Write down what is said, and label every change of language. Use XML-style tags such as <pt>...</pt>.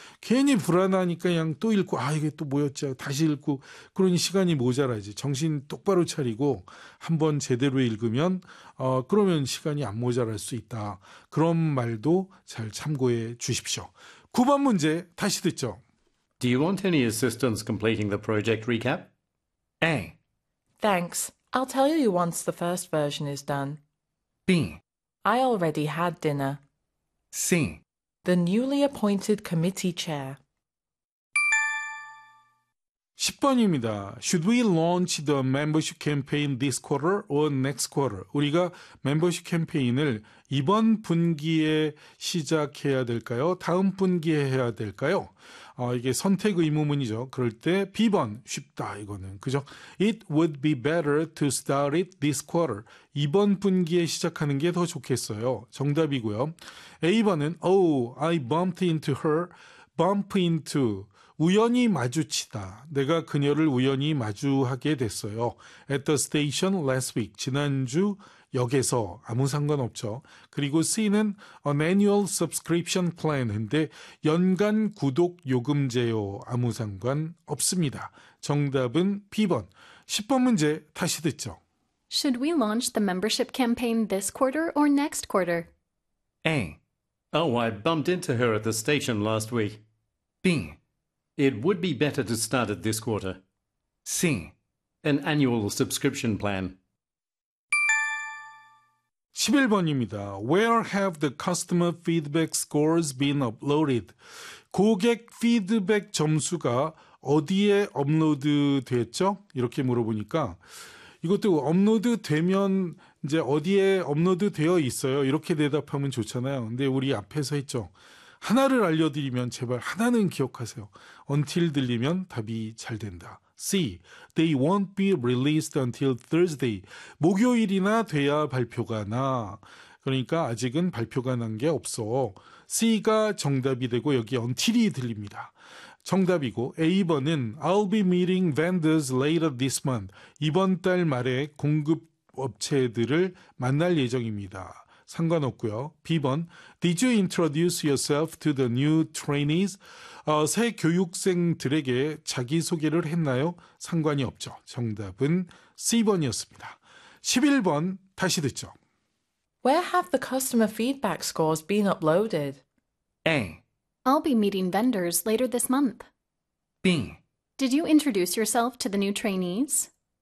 <ko>괜히 불안하니까 그냥 또 읽고 아 이게 또 뭐였지 다시 읽고 그러니 시간이 모자라지. 정신 똑바로 차리고 한번 제대로 읽으면 그러면 시간이 안 모자랄 수 있다. 그런 말도 잘 참고해 주십시오. 9번 문제 다시 듣죠.</ko> <en>Do you want any assistance completing the project recap? A. Thanks. I'll tell you once the first version is done. B. I already had dinner. C. The newly appointed committee chair.</en> <ko>10번입니다.</ko> <en>Should we launch the membership campaign this quarter or next quarter?</en> <ko>우리가 멤버십 캠페인을 이번 분기에 시작해야 될까요? 다음 분기에 해야 될까요? 이게 선택 의무문이죠. 그럴 때 B번 쉽다 이거는. 그죠?</ko> <en>It would be better to start it this quarter.</en> <ko>이번 분기에 시작하는 게 더 좋겠어요. 정답이고요. A번은</ko> <en>Oh, I bumped into her. Bump into.</en> <ko>우연히 마주치다. 내가 그녀를 우연히 마주하게 됐어요.</ko> <en>At the station last week.</en> <ko>지난주 역에서 아무 상관없죠. 그리고 C는</ko> <en>an annual subscription plan</en> <ko>인데 연간 구독 요금제요. 아무 상관 없습니다. 정답은 B번. 10번 문제 다시 듣죠.</ko> <en>Should we launch the membership campaign this quarter or next quarter? A. Oh, I bumped into her at the station last week. B. It would be better to start it this quarter. C. An annual subscription plan.</en> <ko>11번입니다.</ko> <en>Where have the customer feedback scores been uploaded?</en> <ko>고객 피드백 점수가 어디에 업로드 됐죠? 이렇게 물어보니까 이것도 업로드 되면 이제 어디에 업로드 되어 있어요? 이렇게 대답하면 좋잖아요. 근데 우리 앞에서 했죠. 하나를 알려드리면 제발 하나는 기억하세요.</ko> <en>Until</en> <ko>들리면 답이 잘 된다.</ko> <en>C. They won't be released until Thursday.</en> <ko>목요일이나 돼야 발표가 나. 그러니까 아직은 발표가 난 게 없어. C가 정답이 되고 여기 Until이 들립니다. 정답이고 A번은</ko> <en>I'll be meeting vendors later this month.</en> <ko>이번 달 말에 공급업체들을 만날 예정입니다. 상관없고요.</ko> <en>B번, Did you introduce yourself to the new trainees?</en> <ko>새 교육생들에게 자기소개를 했나요? 상관이 없죠. 정답은 C번이었습니다. 11번 다시 듣죠.</ko> <en>Where have the customer feedback scores been uploaded? A. I'll be meeting vendors later this month. B. Did you introduce yourself to the new trainees?</en>